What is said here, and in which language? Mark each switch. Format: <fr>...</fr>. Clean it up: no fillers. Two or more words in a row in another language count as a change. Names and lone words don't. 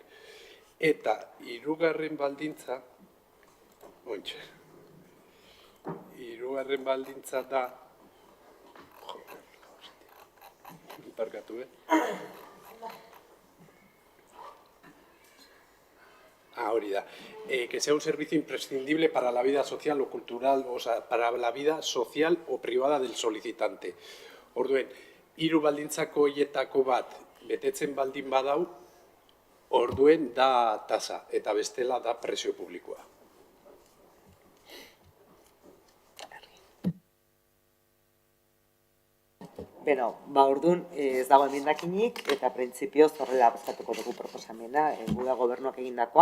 <eu>Eta 3. baldintza, ontxe, 3. baldintza da, parkatu, hori da,</eu> <es>que sea un servicio imprescindible para la vida social o cultural, o sea, para la vida social o privada del solicitante.</es> <eu>Orduen, 3 baldintzako hietako bat betetzen baldin badau, orduen da tasa, eta bestela da prezio publikoa. Beno, ba orduan ez dago emendakinik eta printzipioz horrela bozkatuko dugu proposamena, guda gobernuak egindakoa.</eu>